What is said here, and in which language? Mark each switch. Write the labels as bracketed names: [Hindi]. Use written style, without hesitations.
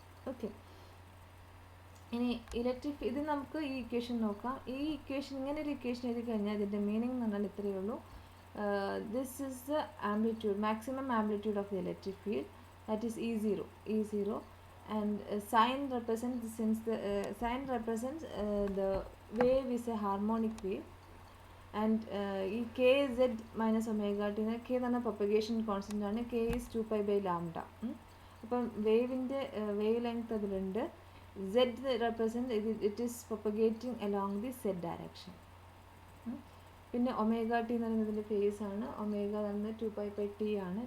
[Malayalam] Okay, ഇനി ഇത് നമുക്ക് ഈ ഇക്വേഷൻ നോക്കാം. ഈ ഇക്വേഷൻ ഇങ്ങനെ ഒരു ഇക്വേഷൻ എഴുതി കഴിഞ്ഞാൽ ഇതിൻ്റെ മീനിങ് എന്ന് പറഞ്ഞാൽ ഇത്രയേ ഉള്ളൂ. [English] This is the amplitude, maximum amplitude of the electric field, that is E0, and sign represents, since the sign represents the wave is a harmonic wave, and ഈ kz minus omega t, k [Malayalam] എന്ന് പറഞ്ഞാൽ [English] propagation constant ആണ്, k is 2π/λ. [Malayalam] അപ്പം വേവിൻ്റെ wave length അതിലുണ്ട്. [English] z represent it is propagating along the z direction. [Malayalam] പിന്നെ omega T എന്ന് പറയുന്നതിൻ്റെ face ആണ്. ഒമേഗ എന്ന് 2π/t ആണ്.